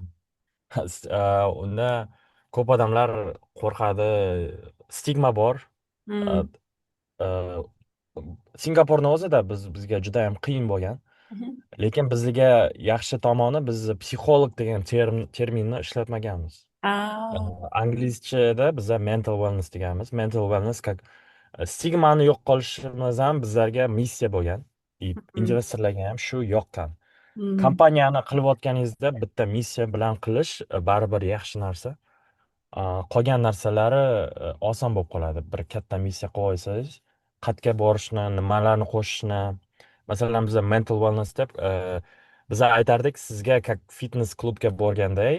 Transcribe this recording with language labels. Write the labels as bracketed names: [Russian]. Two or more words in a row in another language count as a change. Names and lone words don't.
[Uzbek] Unda ko'p odamlar qo'rqadi, stigma bor. Hmm. Uh, Singapurni o'zida bizga juda ham qiyin bo'lgan. Mhm. Lekin bizga yaxshi tomoni biz psixolog degan terminni ishlatmaganmiz. Ah. Anglizchada biza [English] mental wellness [Uzbek] deganmiz. [English] Mental wellness [Uzbek] как stigmani yo'q qilishimiz ham bizlarga missiya bo'lgan. Hmm. Investorlarga ham shu yoqqan. Hmm. Kompaniyani qilayotganingizda bitta missiya bilan qilish baribir yaxshi narsa. Qolgan narsalari oson bo'lib qoladi. Bir katta missiya qo'yib olsangiz, qayerga borishni, nimalarni qo'shishni, masalan, biza [English] mental wellness [Uzbek] deb biza aytardik sizga как fitness klubga borganday,